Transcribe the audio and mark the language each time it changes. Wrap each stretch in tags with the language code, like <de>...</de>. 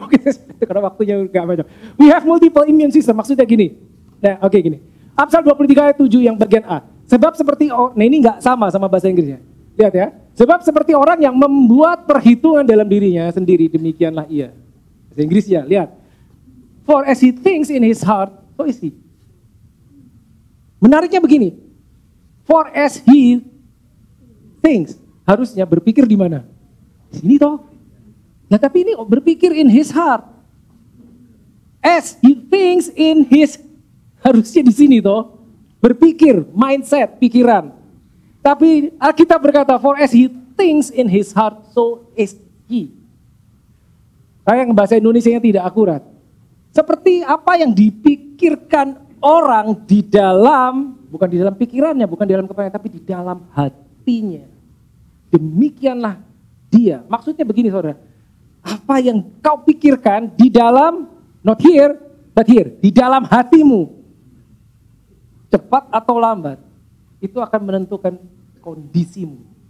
<id>Oke, karena waktunya nggak banyak.</id> <en>We have multiple immune system,</en> <id>maksudnya gini. Nah, oke gini. Amsal 23 ayat 7 yang bagian A. Sebab seperti, nah ini nggak sama bahasa Inggrisnya. Lihat ya. Sebab seperti orang yang membuat perhitungan dalam dirinya sendiri, demikianlah ia. Bahasa Inggrisnya, lihat.</id> <en>For as he thinks in his heart, so is he.</en> <id>Menariknya begini.</id> <en>For as he thinks,</en> <id>harusnya berpikir di mana? Di sini toh. Nah tapi ini berpikir</id> <en>in his heart. As he thinks in his,</en> <id>harusnya di sini toh. Berpikir, mindset, pikiran. Tapi Alkitab berkata,</id> <en>for as he thinks in his heart, so is he.</en> <id>Sayang bahasa Indonesianya tidak akurat. Seperti apa yang dipikirkan orang di dalam, bukan di dalam pikirannya, bukan di dalam kepalanya, tapi di dalam hatinya. Demikianlah dia. Maksudnya begini saudara, apa yang kau pikirkan di dalam,</id> <en>not here, but here,</en> <id>di dalam hatimu, cepat atau lambat, itu akan menentukan kondisimu.</id>